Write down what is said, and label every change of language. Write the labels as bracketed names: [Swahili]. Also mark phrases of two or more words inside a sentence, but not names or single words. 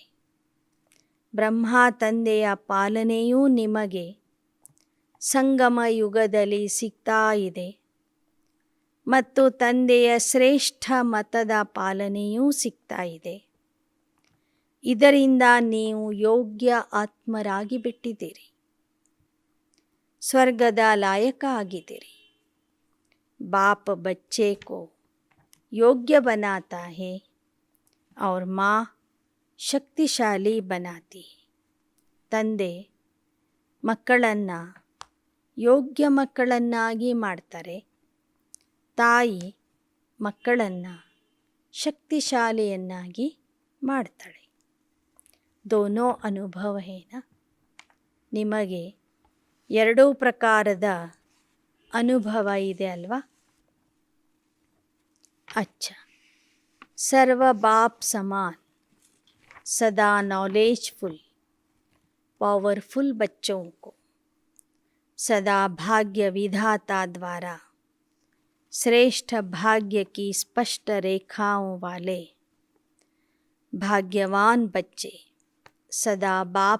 [Kannada] ಬ್ರಹ್ಮ ತಂದೆಯ ಪಾಲನೆಯೂ ನಿಮಗೆ ಸಂಗಮ ಯುಗದಲ್ಲಿ ಸಿಗ್ತಾ ಇದೆ ಮತ್ತು ತಂದೆಯ ಶ್ರೇಷ್ಠ ಮತದ ಪಾಲನೆಯೂ ಸಿಗ್ತಾ ಇದೆ. ಇದರಿಂದ ನೀವು ಯೋಗ್ಯ ಆತ್ಮರಾಗಿ ಬಿಟ್ಟಿದ್ದೀರಿ, ಸ್ವರ್ಗದ ಲಾಯಕ ಆಗಿದ್ದೀರಿ. [Hindi] बाप बच्चे को योग्य बनाता है और माँ ಶಕ್ತಿಶಾಲಿ बनाती है. [Kannada] ತಂದೆ ಮಕ್ಕಳನ್ನು ಯೋಗ್ಯ ಮಕ್ಕಳನ್ನಾಗಿ ಮಾಡ್ತಾರೆ. ತಾಯಿ ಮಕ್ಕಳನ್ನು ಶಕ್ತಿಶಾಲಿಯನ್ನಾಗಿ ಮಾಡ್ತಾಳೆ. [Hindi] दोनों अनुभव हैं न. [Kannada] ನಿಮಗೆ ಎರಡೂ ಪ್ರಕಾರದ ಅನುಭವ ಇದೆ ಅಲ್ವಾ? [Hindi] अच्छा, सर्व बाप समान सदा नॉलेजफुल पावरफुल बच्चों को सदा भाग्य विधाता द्वारा श्रेष्ठ भाग्य की स्पष्ट रेखाओं वाले भाग्यवान बच्चे सदा बाप